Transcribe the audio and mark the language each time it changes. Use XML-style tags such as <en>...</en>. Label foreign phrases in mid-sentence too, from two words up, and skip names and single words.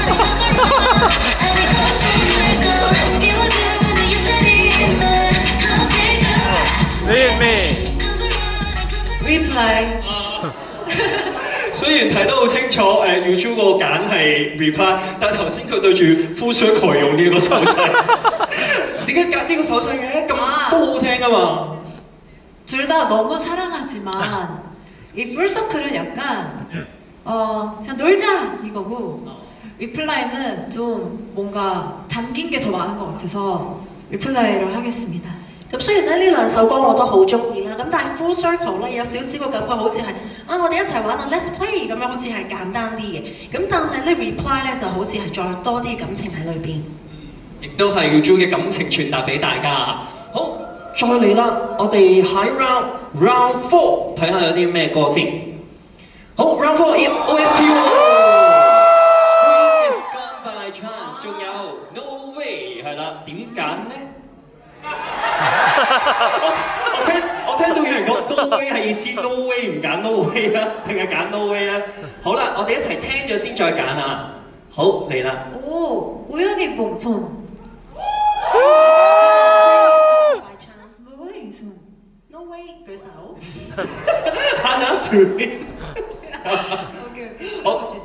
<yue>Me. Reply. 雖然睇得好清楚，YouTube 個揀係 Reply， 但係頭先佢對住 Full Circle 用呢個手勢，點解揀呢個手勢嘅？咁都好聽啊嘛！</yue> <ko>둘 다 너무 사랑하지만 이 풀서클은 약간 그냥 놀자 이거고 리플라이는 좀 뭔가 담긴 게 더 많은 것 같아서 리플라이를 하겠습니다.</ko> <yue>咁雖然咧呢兩首歌我都好中意啦，咁但係 Full Circle 咧有少少個感覺好似係我哋一齊玩</yue> <en>Let's Play</en> <yue>咁樣，好似係簡單啲嘅。咁但係咧 Reply 咧就好似係再多啲感情喺裏邊。亦都係要將嘅感情傳達俾大家。好，再嚟啦，我哋喺 Round 4睇下有啲咩歌先。好 ，Round 4 OST。 Spring is gone by chance，仲有 No Way 係啦，點揀呢？我聽到有人講 No Way 係意思 No Way 唔揀 No Way 啊，定係揀 No Way 啊？好啦，我哋一齊聽咗先再揀啊！好嚟啦！</yue> <ko>오, 우연히 봄손. By chance 우연히 손.</ko> <yue>No way 舉手。 Hannah Tui。</yue> <ko>오케이.</ko> <yue>好，</yue> <ko>보시죠.</ko>